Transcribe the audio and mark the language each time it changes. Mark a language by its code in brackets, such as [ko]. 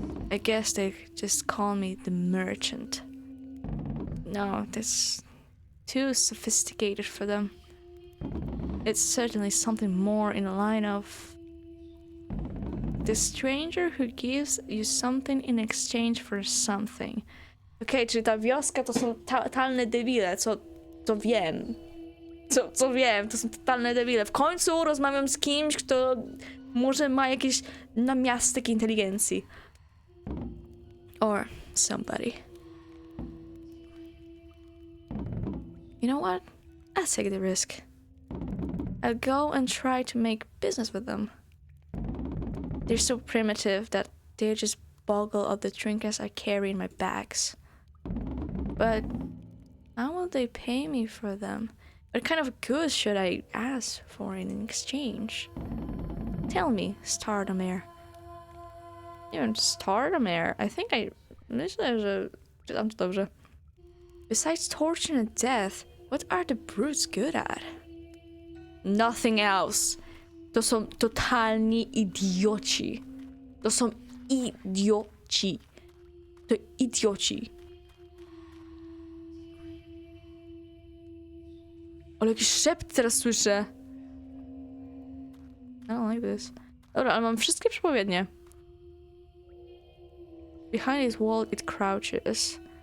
[en] I guess they just call me the merchant. No, that's too sophisticated for them. It's certainly something more in the line of the stranger who gives you something in exchange for something. [pl] Okej, czyli ta wioska to są totalne debile, co wiem. Co wiem, to są totalne debile. W końcu rozmawiam z kimś, kto może ma jakieś namiastek inteligencji. [en] Or somebody. You know what? I'll take the risk. I'll go and try to make business with them. They're so primitive that they just boggle up the trinkets I carry in my bags. But how will they pay me for them? What kind of goods should I ask for in exchange? Tell me, Stardomere. Even Stardomere, I think [pl] myślę, że czytam to dobrze. [en] Besides torture and death, what are the brutes good at? Nothing else. [pl] To są totalni idioci. To są idioci. To idioci. Ale jakiś szept teraz słyszę. [en] I don't like this. [pl] Dobra, ale mam wszystkie przepowiednie. [en] Behind his wall it crouches.